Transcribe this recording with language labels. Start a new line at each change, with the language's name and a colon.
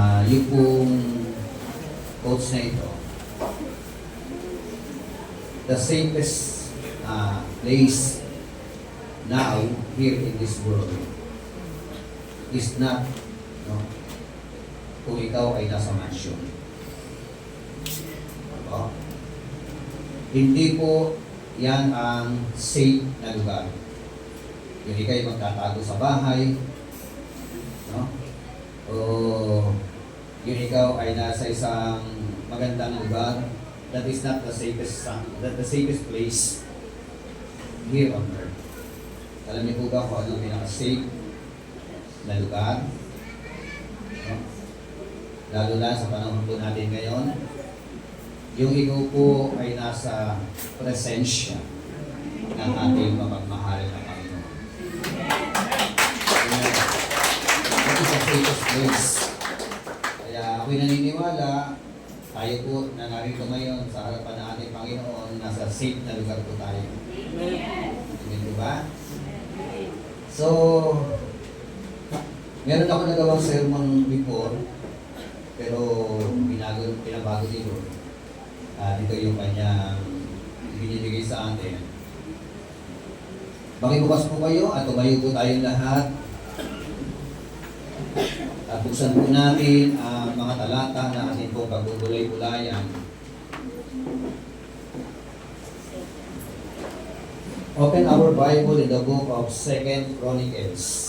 Filipino: yung pong quotes na ito,
English: the safest place now here in this world is not, no,
Filipino: kung ikaw ay nasa mansion. No? Hindi po yan ang safe na lugar. Yung ikay magtatago sa bahay, no? O yung ikaw ay nasa isang magandang lugar,
English: that is not the safest place here on earth.
Filipino: Alam niyo po ba kung ano pinaka-safe na lugar? No? Lalo na sa panahon po natin ngayon, yung ikaw po ay nasa presensya ng ating mapagmahal na Panginoon.
English: That is the safest place.
Filipino: Kaya ako'y naniniwala, tayo po na narito ngayon sa harapan ng ating Panginoon, nasa safe na lugar po tayo. Amen po ba? So, meron ako nagawang sermon before, pero pinabago dito. Dito yung kanyang binibigay sa atin. Makibukas po kayo at tumayo po tayong lahat. At buksan po natin ang mga talata na atin po pagbubulay-bulayan.
English: Open our Bible in the book of 2 Chronicles.